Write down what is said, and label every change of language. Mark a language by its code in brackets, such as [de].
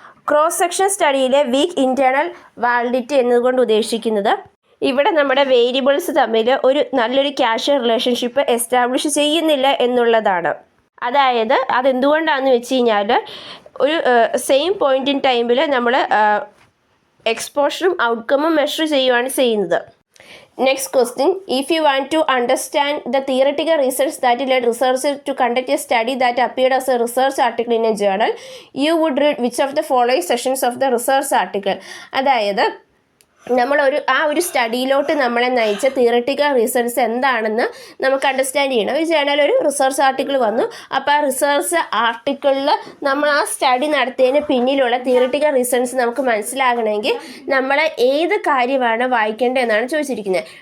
[ml] Cross section സ്റ്റഡിയിലെ week internal validity എന്നതുകൊണ്ട് ഉദ്ദേശിക്കുന്നത് ഇവിടെ നമ്മുടെ വേരിയബിൾസ് തമ്മിൽ നല്ലൊരു കാഷ്വൽ റിലേഷൻഷിപ്പ് എസ്റ്റാബ്ലിഷ് ചെയ്യുന്നില്ല എന്നുള്ളതാണ്. അതായത് അതെന്തുകൊണ്ടാണെന്ന് വെച്ച് കഴിഞ്ഞാൽ ഒരു സെയിം പോയിന്റ് ഇൻ ടൈമിൽ നമ്മൾ എക്സ്പോഷറും ഔട്ട്കമും മെഷർ ചെയ്യുകയാണ് ചെയ്യുന്നത്. [en] Next question, if you want to understand the theoretical research that led researchers to conduct a study that appeared as a research article in a journal, you would read which of the following sections of the research article? [ml] അതായത് നമ്മൾ ആ ഒരു സ്റ്റഡിയിലോട്ട് നമ്മളെ നയിച്ച theoretical research എന്താണെന്ന് നമുക്ക് understand ചെയ്യണം. ഈ ജേണൽ ഒരു റിസർച്ച് ആർട്ടിക്കിൾ വന്നു. അപ്പോൾ ആ റിസർച്ച് ആർട്ടിക്കിളിൽ നമ്മൾ ആ സ്റ്റഡി നടത്തിയതിന് പിന്നിലുള്ള തിയററ്റിക്കൽ റിസർച്ച് നമുക്ക് മനസ്സിലാകണമെങ്കിൽ നമ്മൾ ഏത് കാര്യമാണ് വായിക്കേണ്ടതെന്നാണ് ചോദിച്ചിരിക്കുന്നത്.